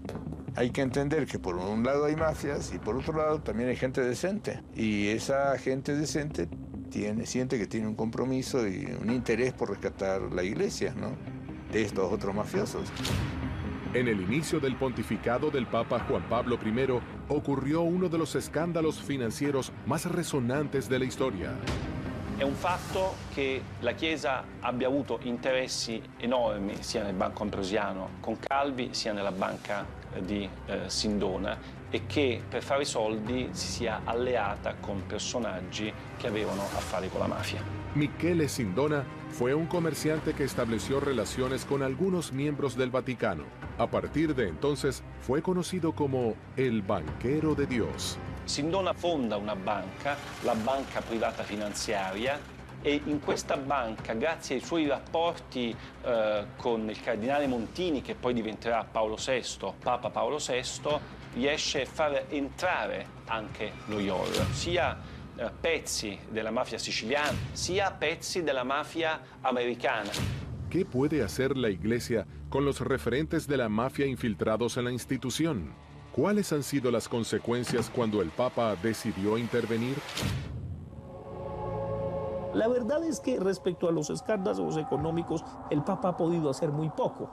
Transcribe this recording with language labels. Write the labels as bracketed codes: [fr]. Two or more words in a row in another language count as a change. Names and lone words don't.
[es] Hay que entender que por un lado hay mafias y por otro lado también hay gente decente y esa gente decente siente que tiene un compromiso y un interés por rescatar la iglesia, ¿no?, de estos otros mafiosos. En el inicio del pontificado del Papa Juan Pablo I ocurrió uno de los escándalos financieros más resonantes de la historia. [it] È un fatto che la Chiesa abbia avuto interessi enormi sia nel Banco Ambrosiano con Calvi sia nella banca di Sindona e che per fare soldi si sia alleata con personaggi che avevano affari con la mafia. [es] Michele Sindona fue un comerciante que estableció relaciones con algunos miembros del Vaticano. A partir de entonces fue conocido como el banquero de Dios. [it] Sindona fonda una banca, la Banca Privata Finanziaria, e in questa banca, grazie ai suoi rapporti con il cardinale Montini, che poi diventerà Papa Paolo VI, riesce a far entrare anche lo IOR, sia pezzi della mafia siciliana, sia pezzi della mafia americana. [es] ¿Qué puede hacer la Iglesia con los referentes de la mafia infiltrados en la institución? ¿Cuáles han sido las consecuencias cuando el Papa decidió intervenir? La verdad es que respecto a los escándalos económicos, el Papa ha podido hacer muy poco.